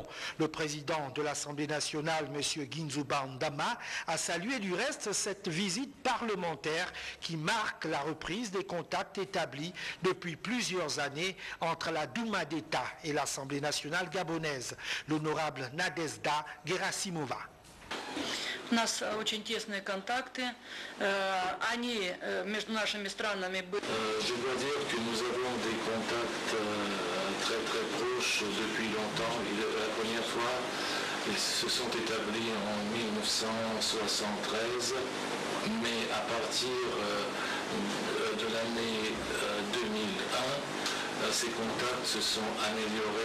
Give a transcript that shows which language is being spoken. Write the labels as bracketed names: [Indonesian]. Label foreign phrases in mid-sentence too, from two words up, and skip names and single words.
[French] Le président de l'Assemblée nationale, M. Guinzou Bandama, a salué du reste cette visite parlementaire qui marque la reprise des contacts établis depuis plusieurs années entre la Douma d'État et l'Assemblée nationale gabonaise. L'honorable Nadezhda Gerasimova. [Russian] У нас очень тесные контакты, они между нашими странами были. [French] Je dois dire que nous avons des contacts très proches depuis longtemps. La première fois, ils se sont établis en 1973, mais à partir de l'année 2001, ces contacts se sont améliorés.